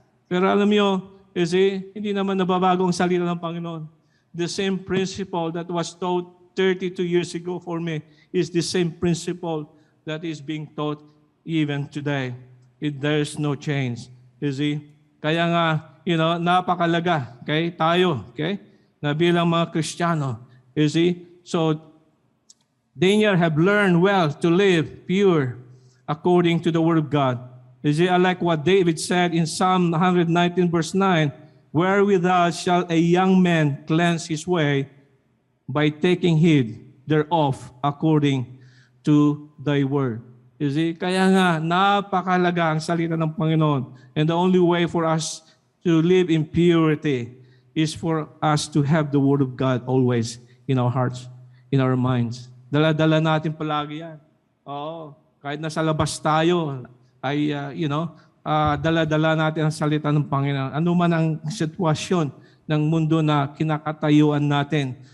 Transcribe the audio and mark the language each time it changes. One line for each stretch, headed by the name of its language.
Filipino: Pero alam niyo, hindi naman nababago ang salita ng Panginoon.
English: The same principle that was taught 32 years ago for me is the same principle that is being taught even today. There's no change. You see?
Filipino: Kaya nga, napakalaga, okay, tayo, okay, na bilang mga Kristiyano.
English: You see? So, Daniel have learned well to live pure according to the Word of God. You see, I like what David said in Psalm 119 verse 9, wherewithal shall a young man cleanse his way by taking heed thereof according to thy word. You see,
Filipino: kaya nga, napakalaga ang salita ng Panginoon.
English: And the only way for us to live in purity is for us to have the Word of God always in our hearts, in our minds.
Filipino: Dala-dala natin palagi yan. Oo, kahit nasa labas tayo, ay, dala-dala natin ang salita ng Panginoon. Ano man ang sitwasyon ng mundo na kinakatayuan natin.